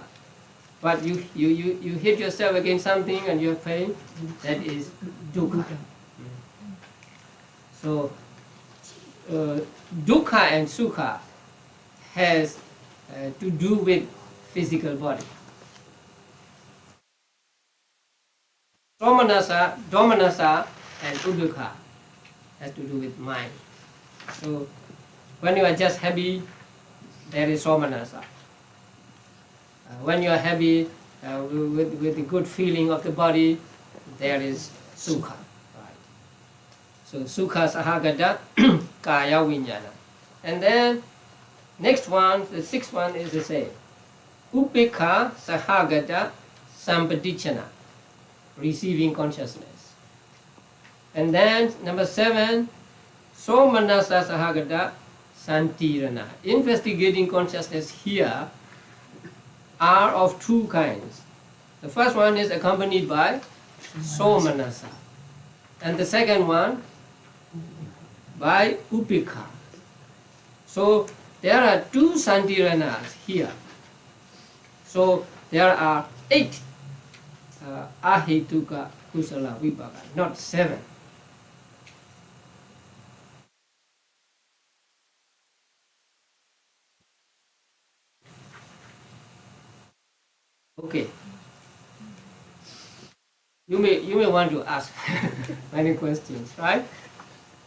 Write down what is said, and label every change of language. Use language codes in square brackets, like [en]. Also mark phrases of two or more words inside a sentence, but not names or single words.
[en] But you hit yourself against something and you have pain. That is dukkha. So dukkha and sukha has to do with physical body. Somanasa, domanasa, and upekha has to do with mind. So when you are just happy, there is somanasa. When you are happy with the good feeling of the body, there is sukha. Right. [pi] So sukha sahagata kaya vijnana. [en] And then next one, the 6th one is the same. [pi] Upekha sahagata sampadichana, [en] receiving consciousness. And then number 7, [pi] somanasa sahagata santirana. [en] Investigating consciousness here are of 2 kinds. The first one is accompanied by somanasa, and the second one by upekha. So there are 2 santiranas here. So there are 8 [pi] ahetuka kusala vipaka, [en] not 7. Okay. You may want to ask many questions, right?